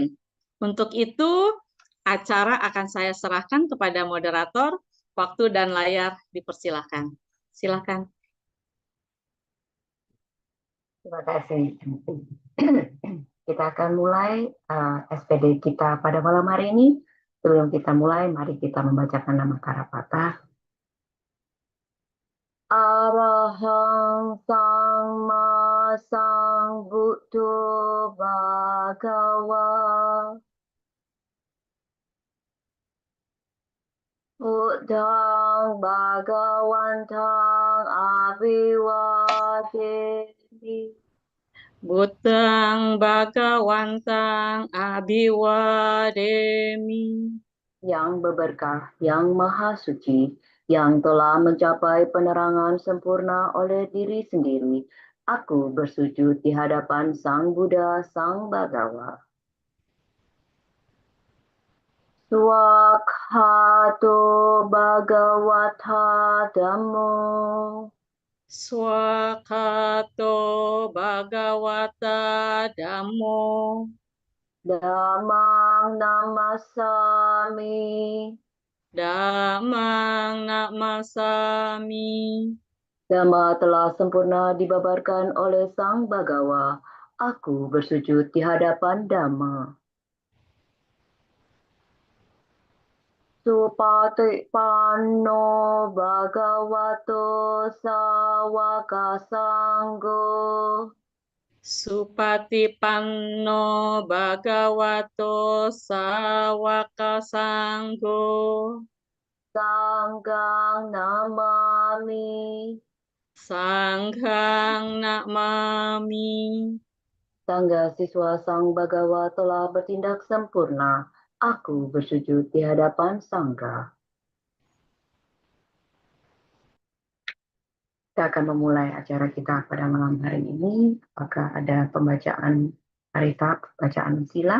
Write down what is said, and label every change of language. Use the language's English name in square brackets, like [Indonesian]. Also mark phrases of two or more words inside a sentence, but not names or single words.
[Indonesian] Untuk itu, acara akan saya serahkan kepada moderator. Waktu dan layar dipersilahkan. Silakan. Terima kasih. Kita akan mulai SPD kita pada malam hari ini. Sebelum kita mulai, mari kita membacakan nama Karapata. [Pali] Arahang Samma Sambuddho Bhagava. Buddhang Bhagavantang Abhivademi. Buddhang Bhagavantang Abhiwademi. [Indonesian] Yang berberkah, yang maha suci, yang telah mencapai penerangan sempurna oleh diri sendiri, aku bersujud di hadapan Sang Buddha, Sang Bhagawa. [Pali] Swakhato Bhagavata Dhammo. Swakato Bhagavata Dhammo Dhammang namasami. Dhammang Namasami. [Indonesian] Dhamma telah sempurna dibabarkan oleh Sang Bagawa. Aku bersujud di hadapan Dhamma. [Pali] Supatipanno Bhagavato Sawaka Sanggo. Supatipanno Bhagavato Sawaka Sanggo Sanggang namami. Sanghang Namami. [Indonesian] Sangga siswa Sang Bagawa telah bertindak sempurna. Aku bersujud di hadapan Sangga. Kita akan memulai acara kita pada malam hari ini. Apakah ada pembacaan harita, bacaan sila?